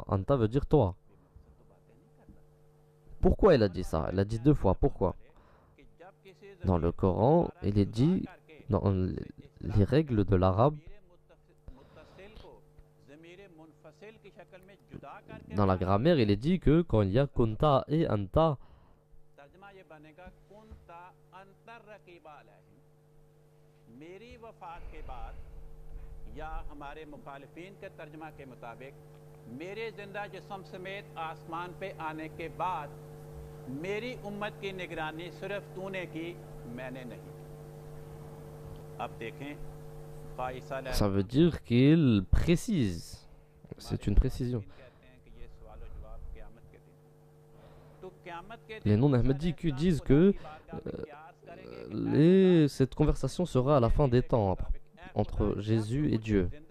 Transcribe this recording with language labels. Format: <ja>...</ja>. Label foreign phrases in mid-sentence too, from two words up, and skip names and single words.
<fr>Anta veut dire toi. Pourquoi il a dit ça? Il a dit deux fois. Pourquoi? Dans le Coran, il est dit, dans les règles de l'arabe, dans la grammaire, il est dit que quand il y a Kunta et Anta,</fr> <hi>या हमारे मुखालिफिन के तर्जमा के मुताबिक मेरे जिंदा जिस्म समेत आसमान पे आने के बाद मेरी उम्मत की निगरानी सिर्फ तूने की, मैंने नहीं। अब देखें,</hi> <fr>ça veut dire qu'il précise. C'est une précision. Les non-ahmadiques disent que cette conversation sera à la fin des temps entre Jésus et Dieu.</fr>